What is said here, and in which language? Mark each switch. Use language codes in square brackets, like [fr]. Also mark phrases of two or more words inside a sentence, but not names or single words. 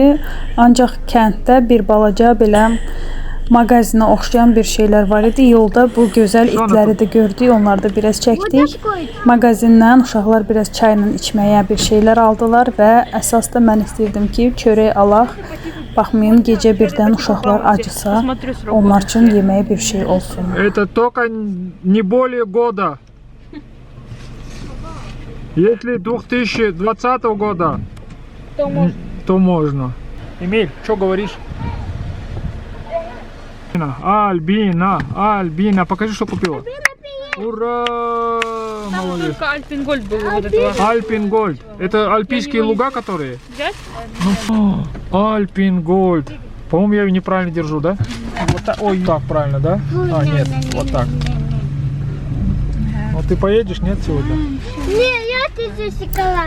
[az] Ancaq kənddə bir balaca belə mağazinə oxşayan bir şeylər var idi. Yolda bu gözəl itləri də gördük, onları da biraz çəkdik. Mağazindən uşaqlar biraz çayla içməyə bir şeylər aldılar və əsas da mən istəyirdim ki, çörək alaq. Baxmayın, gecə birdən uşaqlar acısa, onlar üçün yeməyə bir şey olsun. [ru] Это только не более года. Если 2020 года, то можно. Эмиль, что говоришь? Альбина, покажи, что купила. Ура! Молодец. Только Альпенгольд был вот этого. Альпенгольд. Это альпийские луга, которые? Взять? Ну, Альпенгольд. По-моему, я ее неправильно держу, да? Вот так. Ой, так правильно, да? А, нет, вот так. Вот ты поедешь, нет, сегодня? Не, я тебе шоколад.